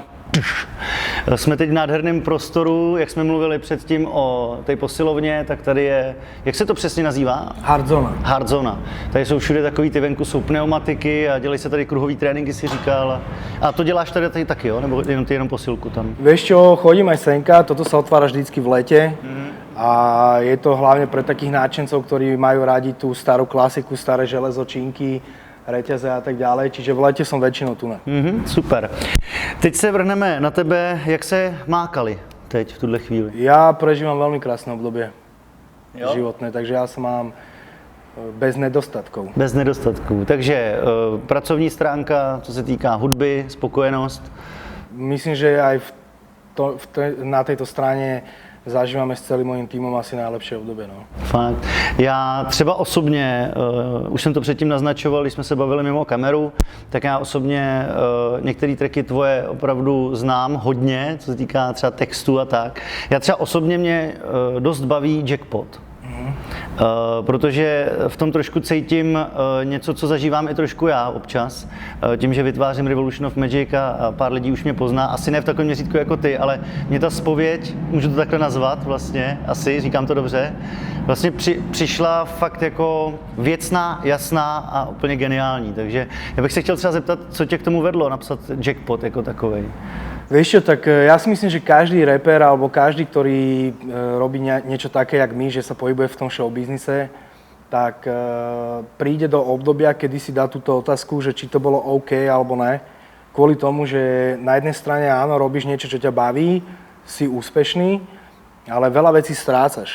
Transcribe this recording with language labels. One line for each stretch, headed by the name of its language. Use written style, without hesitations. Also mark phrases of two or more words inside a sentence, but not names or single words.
Czech: Jsme teď v nádherném prostoru, jak jsme mluvili předtím o té posilovně, tak tady je, jak se to přesně nazývá? Hardzona. Tady jsou všude takový, ty venku jsou pneumatiky a dělají se tady kruhový tréninky, si říkal. A to děláš tady taky, jo? Nebo jenom posilku tam?
Slovak: Vieš čo, chodím aj senka, toto sa otvára vždycky v lete. A je to hlavne pre takých náčencov, ktorí majú rádi tú starú klasiku, staré železo, činky, reťaze a tak ďalej, čiže v lete som väčšinou tu. Super.
Czech: Teď se vrhneme na tebe, jak se má Kali teď v tuhle chvíli?
Slovak: Ja prežívam veľmi krásne obdobie životné, takže ja sa mám bez nedostatkov.
Czech: Bez nedostatků, takže pracovní stránka, co se týká hudby, spokojenost?
Slovak: Myslím, že aj na tejto strane zažívame s celým mojím týmom asi najlepšie obdobie. No. Fakt.
Czech: Já třeba osobně, už jsem to předtím naznačoval, když jsme se bavili mimo kameru, tak já osobně některé tracky tvoje opravdu znám hodně, co se týká třeba textu a tak. Já třeba osobně mě dost baví Jackpot. Protože v tom trošku cítím něco, co zažívám i trošku já občas. Tím, že vytvářím Revolution of Magic a pár lidí už mě pozná, asi ne v takovém měřítku jako ty, ale mě ta zpověď, můžu to takhle nazvat vlastně, asi, říkám to dobře, vlastně přišla fakt jako věcná, jasná a úplně geniální. Takže já bych se chtěl třeba zeptat, co tě k tomu vedlo napsat Jackpot jako takovej.
Slovak: Vieš čo, tak ja si myslím, že každý rapper alebo každý, ktorý robí niečo také, jak my, že sa pohybuje v tom showbiznise, tak príde do obdobia, kedy si dá túto otázku, že či to bolo OK alebo ne. Kvôli tomu, že na jednej strane áno, robíš niečo, čo ťa baví, si úspešný, ale veľa vecí strácaš.